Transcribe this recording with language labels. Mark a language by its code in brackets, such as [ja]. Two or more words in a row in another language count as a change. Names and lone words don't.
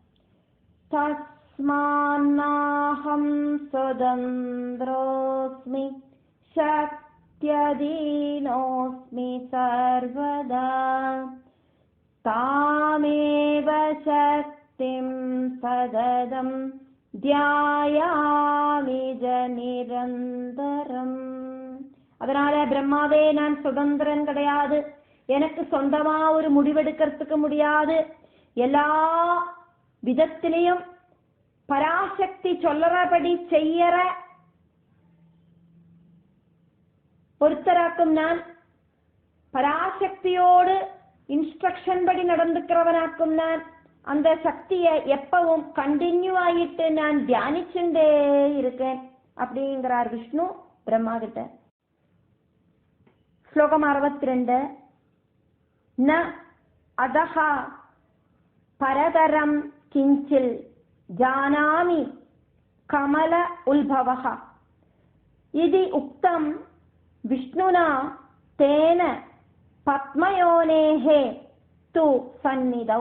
[sa] തസ്മാന്നാഹം സ്വതന്ത്രോസ്മി ശക്ത്യധീനോസ്മി സർവദാ താമേവ ശക്തിം സതതം ധ്യായാമി ച നിരന്തരം. [ta] அதனால பிரம்மாவே, நான் சுதந்திரன் கிடையாது, எனக்கு சொந்தமா ஒரு முடிவெடுக்கிறதுக்கு முடியாது, எல்லா விதத்திலையும் பராசக்தி சொல்லறபடி செய்யற ஒருத்தராக்கும் நான், பராசக்தியோடு இன்ஸ்ட்ரக்ஷன் படி நடந்துக்கிறவனாக்கும் நான், அந்த சக்தியை எப்பவும் கண்டினியூ ஆகிட்டு நான் தியானிச்சுட்டே இருக்கேன் அப்படிங்கிறார் விஷ்ணு பிரம்மா கிட்ட. [sa] ശ്ലോകം 62. ന അദഹ പരതരം കിഞ്ചിൽ ജാനാമി കമല ഉത്ഭവഃ ഇതി ഉക്തം വിഷ്ണുനാ തേന പത്മയോനേഃ തു സന്നിധൗ.